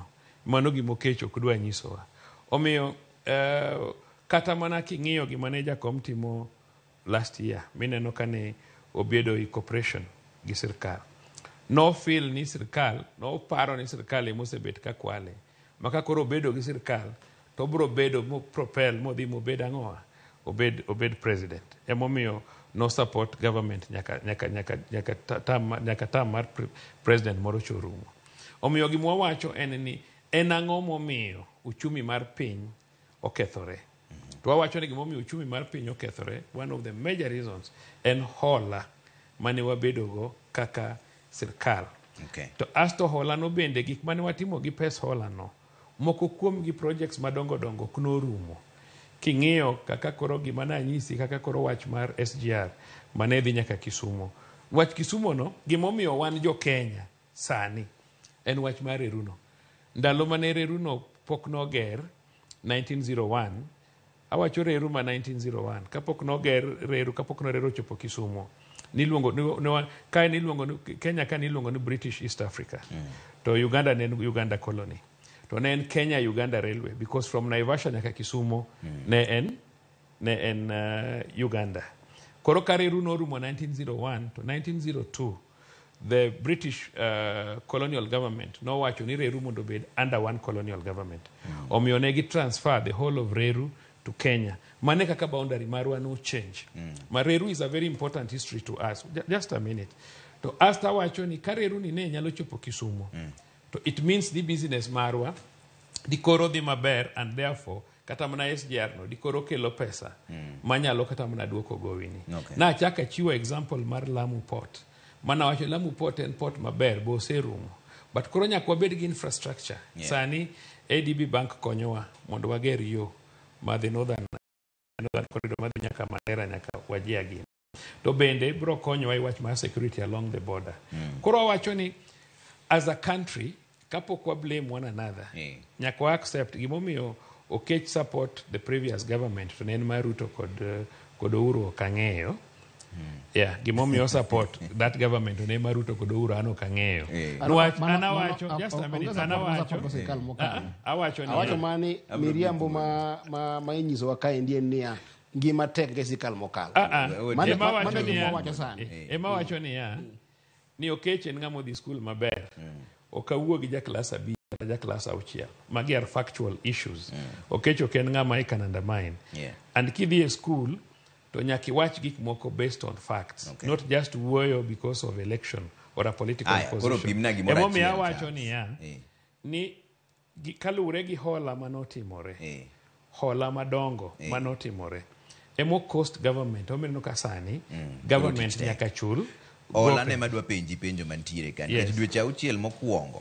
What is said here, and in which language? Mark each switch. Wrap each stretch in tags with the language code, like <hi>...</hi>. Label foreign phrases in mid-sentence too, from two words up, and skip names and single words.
<luo>Mano gima okech ok dwa nyisowa. Omiyo kata mana king'iyo gima ne jakom timo</luo> <en>last year,</en> <luo>mineno kane obedo i cooperation gi sirkal, no feel ni sirkal, no paro ni sirkal emosebet ka kwale, maka koro obedo gi sirkal to bro bedo mo propel modhi mobed ang'owa obed president. Emomiyo no</luo> <en>support government</en> <luo>nyaka tam mar president moro chorumo. Omiyo gima wawacho en ni en ang'o momiyo uchumi mar piny okethore. To wawacho ni gima omiyo uchumi mar piny okethore,</luo> <en>one of the major reasons</en> <luo>en hola mane wabedogo kaka sirkal. To asto hola no bende gik mane watimo gi pes hola no, moko kuom gi projects madongo dongo kuno rumo. King'iyo kaka koro gima na nyisi kaka koro wach mar SGR mane dhi nyaka Kisumo. Wach Kisumo no gima omiyo wan jo Kenya sani en wach mar reruno. Ndalo mane reruno pok noger 1901, awacho reru ma 1901 kapok noger reru, kapok no reru chopo Kisumo, Kenya ka niluongo ni British East Africa. To Uganda ne Uganda colony. To ne en Kenya Uganda Railway,</luo> <en>because from Naivasha</en> <luo>nyaka Kisumo ne en Uganda. Koro ka reru no rumo 1901 to 1902,</luo> <en>the British colonial government</en> <luo>no wacho ni reru mondo bed</luo> <en>under one colonial government.</en> <luo>Omiyo ne gi</luo> <en>transfer the whole of</en> <luo>reru</luo> <en>to Kenya.</en> <luo>Mane kaka boundary marwa no change.</luo> <en>Reru is a very important history to us. Just a minute.</en> <luo>To asta wacho ni ka reru ni ne nyalo chopo Kisumo, to</luo> <en>it means the business</en> <luo>marwa dikoro dhi maber,</luo> <en>and therefore</en> <luo>kata mana SGR no dikoro kelo pesa manyalo kata mana duoko gowini. Na chaka chiwo example mar Lamu Port. Mana wacho Lamu Port en port maber bo serumo, but koro nyaka wabed gi infrastructure. Sani ADB Bank konyowa mondo wager yo madhi</luo> <en>northern corridor</en> <luo>madhi nyaka Mandera nyaka Wajir gi. To bende bro konyowa i wach mar</luo> <en>security along the border.</en> <luo>Koro wacho ni</luo> <en>as a country</en> <luo>kapok wa</luo> <en>blame one another,</en> <luo>nyaka wa accept gimomiyo okech</luo> <en>support the previous government</en> <luo>to nen mar Ruto kod Uhuru Kang'eyo, Yeah, gimomiyo</luo> <en>support that government</en> <luo>ne maruto kod Uhuru an ok ang'eyo. Nwach an awacho</luo> <en>just a minute</en> <luo>an awacho mani miriambo ma inyisowa kaendi en niya ngima tek ge sirkal mokalo. Ema wacho niya ni Okech en ng'ama odhi skul maber, ok awuo gi jaklas 5 kata jaklas 6.</luo> <en>Magi are factual issues.</en> <luo>Okech ok en ng'ama</luo> <en>I can undermine. And</en> <luo>kidhi e skul to nyaki</luo> <en>watch</en> <luo>gik moko</luo> <en>based on facts, not just wuoyo because of election or a political position.</en> <luo>Emomiyo awacho niya ni kalure gi hola manotimore, hola madongo manotimore, emo</luo> <en>cost government</en> <luo>omeneno ka sani government nyaka chul hola ne madwa penjo mantiere kan dweche 6 mokwongo.</luo>